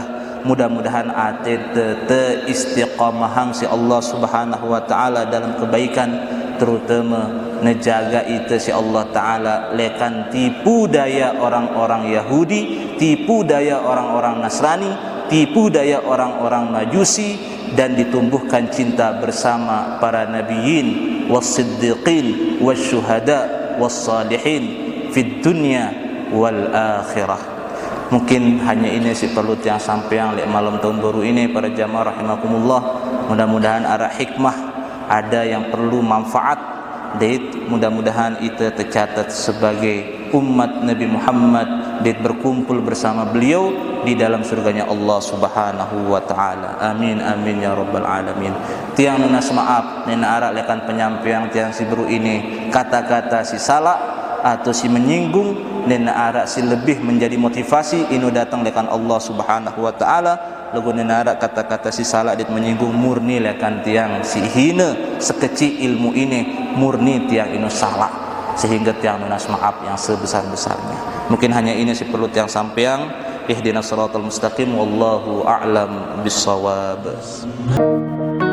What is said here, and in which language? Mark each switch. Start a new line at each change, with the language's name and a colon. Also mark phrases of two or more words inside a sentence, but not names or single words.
Indonesian: Mudah-mudahan ate te istiqamahang si Allah
Arabic: سبحانه وتعالى
Indonesian: dalam kebaikan, terutama nejaga itu si Allah ta'ala lekan tipu daya orang-orang Yahudi, tipu daya orang-orang Nasrani, tipu daya orang-orang Majusi, dan ditumbuhkan cinta bersama para
Arabic: النبيين والصديقين والشهداء والصالحين في الدنيا والآخرة.
Indonesian: Mungkin hanya ini si perlu yang sampeang lek malam tahun baru ini para jamaah
Arabic: رحمكم الله.
Indonesian: Mudah-mudahan ada hikmah, ada yang perlu manfaat. Mudah-mudahan itu tercatat sebagai umat Nabi Muhammad berkumpul bersama beliau di dalam surganya Allah
Arabic: سبحانه وتعالى. آمين آمين يا رب العالمين.
Sasak: Tiang nunas maaf nena arak lekan penyampaian tiang si beru ini kata-kata si salah atau si menyinggung, nena arak si lebih menjadi motivasi inu datang lekan Allah
Arabic: سبحانه وتعالى.
Sasak: Lagu nena arak kata-kata si salah dit menyinggung murni lekan tiang si hina sekecil ilmu ini, murni tiang inu salah, sehingga tiang nunas maaf yang sebesar-besarnya.
Indonesian: Mungkin hanya ini si perlu tiang sampeang.
Arabic: اهدنا الصراط المستقيم والله أعلم بالصواب.